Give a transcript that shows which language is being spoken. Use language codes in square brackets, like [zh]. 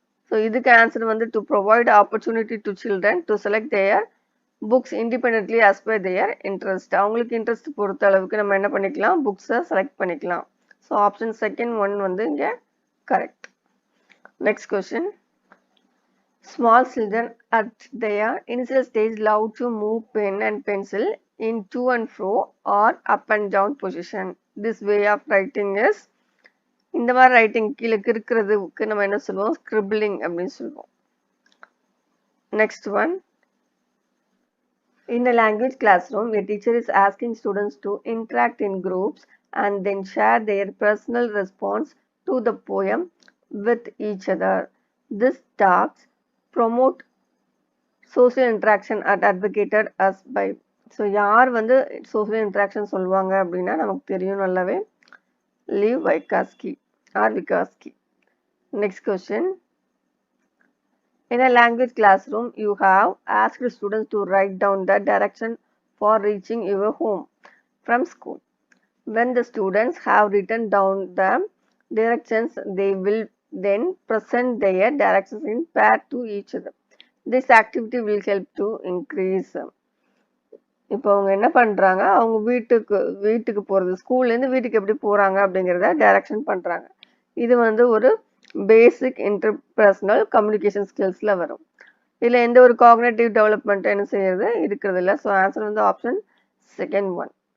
[ta] So இதுக்கு answer வந்து [en] To provide opportunity to children to select their books independently as per their interest. [ta] அவங்களுக்கு interest பொறுத்த அளவுக்கு நம்ம என்ன பண்ணிக்கலாம், புக்ஸை செலக்ட் பண்ணிக்கலாம். ஸோ ஆப்ஷன் செகண்ட் ஒன் வந்து இங்கே correct. Next question. [en] Small children at their initial stage love to move pen and pencil in to and fro or up and down position. This way of writing is, [ta] இந்த மாதிரி writing கீழே இருக்கிறதுக்கு நம்ம என்ன சொல்லுவோம், scribbling அப்படின்னு சொல்லுவோம். Next one. [en] In a language classroom, a teacher is asking students to interact in groups and then share their personal response to the poem with each other. This tasks promote social interaction and advocated as by. [ta] So யார் வந்து social interaction சொல்லுவாங்க அப்படின்னா நமக்கு தெரியும் நல்லாவே, leave வைகாஸ்கி R விகாஸ்கி. Next question. [en] In a language classroom, you have asked students to write down the direction for reaching your home from school. When the students have written down the directions, they will then present their directions in pair to each other. This activity will help to increase. [ta] இப்போ அவங்க என்ன பண்றாங்க, அவங்க வீட்டுக்கு போறது, ஸ்கூல்லேருந்து வீட்டுக்கு எப்படி போறாங்க அப்படிங்கிறத டைரக்ஷன் பண்றாங்க. இது வந்து ஒரு பேசிக் இன்டர்பர்சனல் கம்யூனிகேஷன் ஸ்கில்ஸ்ல வரும். இதுல எந்த ஒரு காக்னிட்டிவ் டெவலப்மெண்ட் என்ன செய்யறது இருக்கிறது இல்லை. ஸோ ஆன்சர் வந்து ஆப்ஷன் செகண்ட் ஒன்.